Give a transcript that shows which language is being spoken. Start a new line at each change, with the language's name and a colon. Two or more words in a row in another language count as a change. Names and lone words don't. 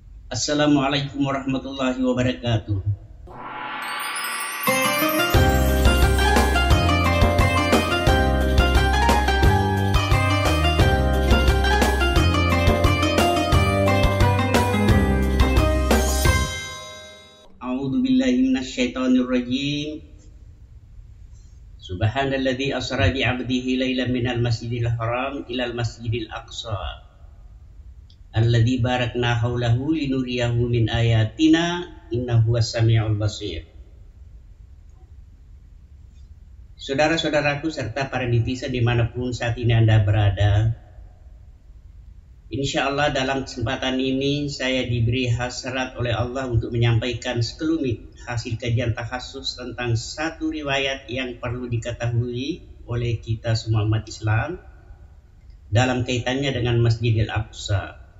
Arabic: السلام عليكم ورحمة الله وبركاته. أعوذ بالله من الشيطان الرجيم. سبحان الذي أسرى بعبده ليلا من المسجد الحرام إلى المسجد الأقصى. الذي باركنا حوله لنريه من آياتنا إنه السميع البصير.
Indonesian: Saudara-saudaraku serta para netizen dimanapun saat ini Anda berada,
Arabic: إن شاء الله
Indonesian: dalam kesempatan ini saya diberi hasrat oleh Allah untuk menyampaikan sekelumit hasil kajian takhasus tentang satu riwayat yang perlu diketahui oleh kita semua umat Islam dalam kaitannya dengan Masjidil Aqsa.